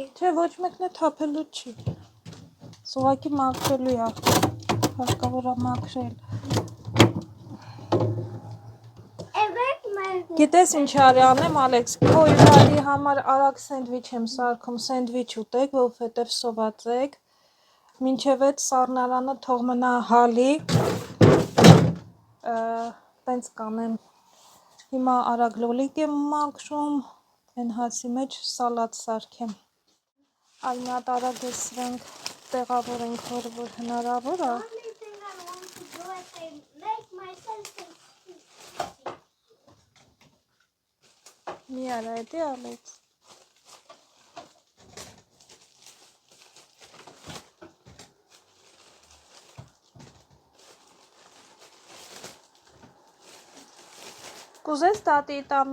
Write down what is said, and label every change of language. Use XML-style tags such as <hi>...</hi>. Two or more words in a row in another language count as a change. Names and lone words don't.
<hy>Չէ, ոչ մեկն է թափելու չի։ Սուղակի մաքրելու է։ Հարկավոր է մաքրել։ Գիտես ինչ արի անեմ, Ալեքս, քո իրարի համար արագ սենդվիչ եմ սարքում, սենդվիչ ուտեք, որովհետև սոված եք, մինչև այդ սառնարանը թող մնա հալի, տենց կանեմ, հիմա արագ լոլիկ եմ մաքրում, են հասի մեջ սալատ սարքեմ, այլ մի հատ արագ է սրանք տեղավորենք, որ հնարավոր է,</hy> <en>Only thing I want to do is make myself</en> <hy>մի արա էդի Ալեքս, Կուզես տատի տան</hy>